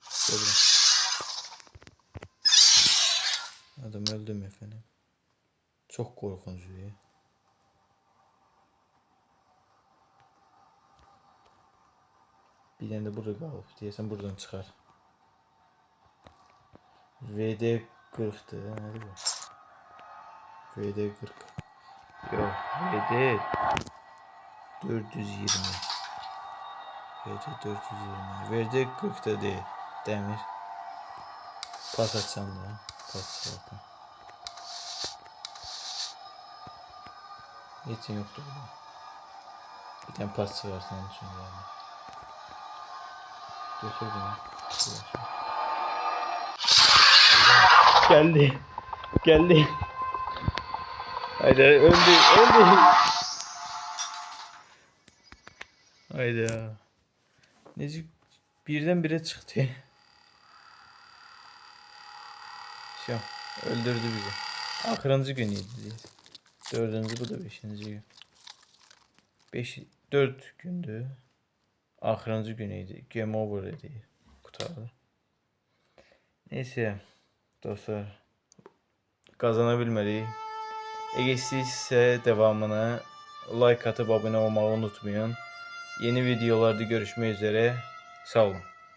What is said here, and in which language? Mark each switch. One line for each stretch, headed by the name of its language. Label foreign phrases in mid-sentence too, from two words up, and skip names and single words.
Turkish: Adam öldüm efendim. Çok korkunç ya. Bir tane de burada kalıp diyesen buradan çıkar.
Azerbaijani: VD 40'tı. Nədir bu? VD 40. Yox, VD 420.
Turkish: VD 420. VD 40'da değil. Demir.
Azerbaijani: Pas açsam da. Pas çıxartdım. Heç yoxdur burada.
Turkish: Bir tane
Azerbaijani: pas çıxartdım onun üçün yani.
Turkish: Götürdüm. Geldi. Geldi. Haydi öldü. Öldü. Hayda.
Azerbaijani: Necik birden-birə çıxdı.
Turkish: Şu öldürdü bizi.
Azerbaijani: Axırıncı gün idi. Dördüncü, bu da beşinci gün. 4 gündü. Axırıncı gün idi. Game over idi. Qutardı.
Turkish: Neyse dostlar.
Azerbaijani: Qazana bilmədik. Eğer istəyirsinizsə
Turkish: devamını like atıp abone olmayı unutmayın. Yeni videolarda görüşmek üzere.
Azerbaijani: Sağ olun.